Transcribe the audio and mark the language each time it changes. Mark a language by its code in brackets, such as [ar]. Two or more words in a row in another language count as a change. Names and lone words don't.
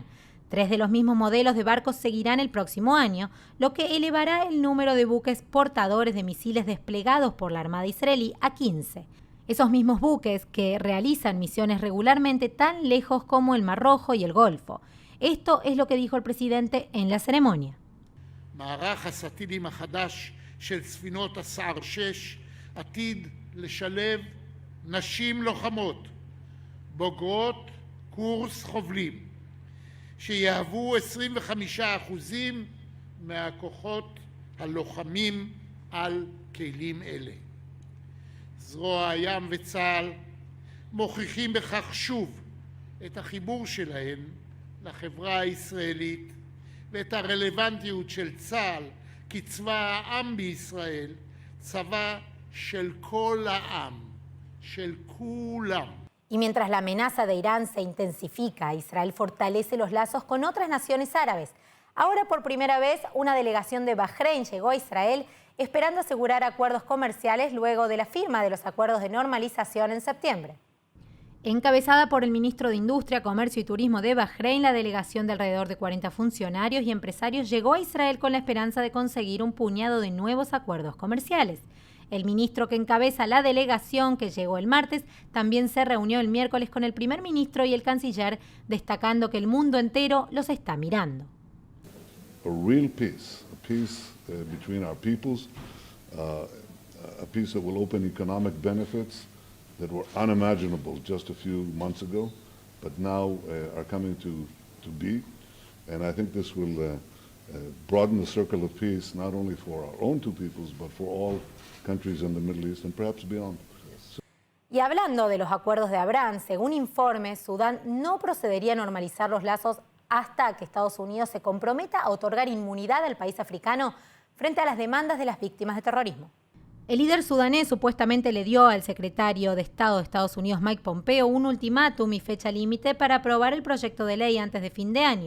[es] 3 de los mismos modelos de barcos seguirán el próximo año, lo que elevará el número de buques portadores de misiles desplegados por la Armada israelí a 15. Esos mismos buques que realizan misiones regularmente tan lejos como el Mar Rojo y el Golfo. Esto es lo que dijo el presidente en la ceremonia. [he] מערך הסטילים החדש של ספינות הסער 6 עתיד לשלב נשים לוחמות, בוגרות קורס חובלים, שיהוו 25% מהכוחות הלוחמים על כלים אלה. זרוע הים וצה"ל מוכיחים בכך שוב את החיבור שלהם לחברה הישראלית ואת הרלוונטיות של צה"ל כצבא העם בישראל, צבא של כל העם, של כולם. [es] Y mientras la amenaza de Irán se intensifica, Israel fortalece los lazos con otras naciones árabes. Ahora, por primera vez, una delegación de Bahrein llegó a Israel esperando asegurar acuerdos comerciales luego de la firma de los acuerdos de normalización en septiembre. Encabezada por el ministro de Industria, Comercio y Turismo de Bahrein, la delegación de alrededor de 40 funcionarios y empresarios llegó a Israel con la esperanza de conseguir un puñado de nuevos acuerdos comerciales. El ministro que encabeza la delegación, que llegó el martes, también se reunió el miércoles con el primer ministro y el canciller, destacando que el mundo entero los está mirando. [en] A real peace, between our peoples, a peace that will open economic benefits that were unimaginable just a few months ago, but now are coming to be. And I think this will broaden the circle of peace, not only for our own two peoples, but for all countries in the Middle East and perhaps beyond. [es] Y hablando de los acuerdos de Abraham, según informes, Sudán no procedería a normalizar los lazos hasta que Estados Unidos se comprometa a otorgar inmunidad al país africano frente a las demandas de las víctimas de terrorismo. El líder sudanés supuestamente le dio al secretario de Estado de Estados Unidos, Mike Pompeo, un ultimátum y fecha límite para aprobar el proyecto de ley antes de fin de año.